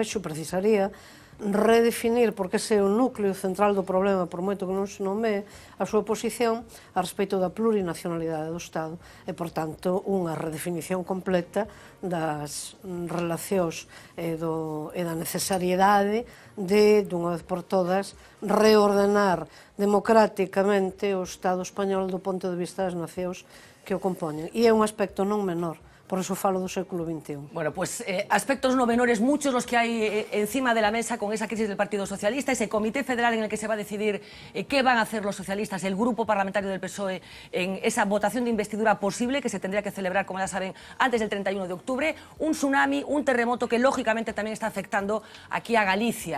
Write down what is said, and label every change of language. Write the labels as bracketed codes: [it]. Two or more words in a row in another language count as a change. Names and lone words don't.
[gl] vexo, precisaría redefinir, porque ese é o núcleo central do problema, por moito que non se nomee, a súa posición a respecto da plurinacionalidade do Estado e, por tanto, unha redefinición completa das relacións e da necesariedade de, dunha vez por todas, reordenar democráticamente o Estado español do ponto de vista das nacións que o compoñen. E é un aspecto non menor. Por eso falo do século XXI. [es] Bueno, pues aspectos no menores muchos los que hay encima de la mesa con esa crisis del Partido Socialista, ese comité federal en el que se va a decidir qué van a hacer los socialistas, el grupo parlamentario del PSOE, en esa votación de investidura posible que se tendría que celebrar, como ya saben, antes del 31 de octubre, un tsunami, un terremoto que lógicamente también está afectando aquí a Galicia.